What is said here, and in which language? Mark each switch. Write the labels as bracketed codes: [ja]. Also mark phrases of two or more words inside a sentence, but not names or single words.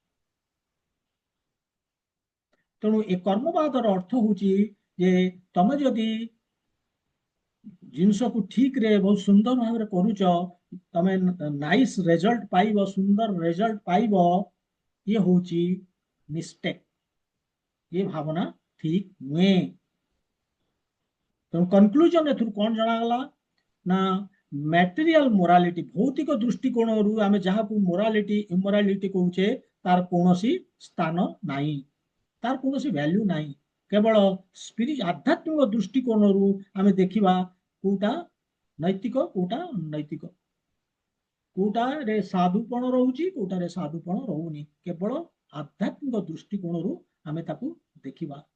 [or] ତେଣୁ ଏ କର୍ମବାଦର ଅର୍ଥ ହଉଛି ଯେ ତମେ ଯଦି ଜିନିଷକୁ ଠିକରେ ବହୁତ ସୁନ୍ଦର ଭାବରେ କରୁଛ, ତମେ [en] nice result [or] ପାଇବ, ସୁନ୍ଦର ରେଜଲ୍ଟ ପାଇବ, ଇଏ ହଉଛି ମିଷ୍ଟେକ୍, ଏ ଭାବନା ଠିକ ନୁହେଁ। ତେଣୁ କନକ୍ଲୁଜନ ଏଥିରୁ କଣ ଜଣାଗଲା ନା ମ୍ୟାଟେରିଆଲ ମୋରାଲିଟି, ଭୌତିକ ଦୃଷ୍ଟିକୋଣରୁ ଆମେ ଯାହାକୁ ମୋରାଲିଟି ଇମୋରାଲିଟି କହୁଛେ ତାର କୌଣସି ସ୍ଥାନ ନାହିଁ, ତାର କୌଣସି ଭ୍ୟାଲ୍ୟୁ ନାହିଁ। କେବଳ ଆଧ୍ୟାତ୍ମିକ ଦୃଷ୍ଟିକୋଣରୁ ଆମେ ଦେଖିବା କୋଉଟା ନୈତିକ କୋଉଟା ଅନୈତିକ, କୋଉଟାରେ ସାଧୁପଣ ରହୁଛି କୋଉଟାରେ ସାଧୁପଣ ରହୁନି, କେବଳ ଆଧ୍ୟାତ୍ମିକ ଦୃଷ୍ଟିକୋଣରୁ ଆମେ ତାକୁ ଦେଖିବା।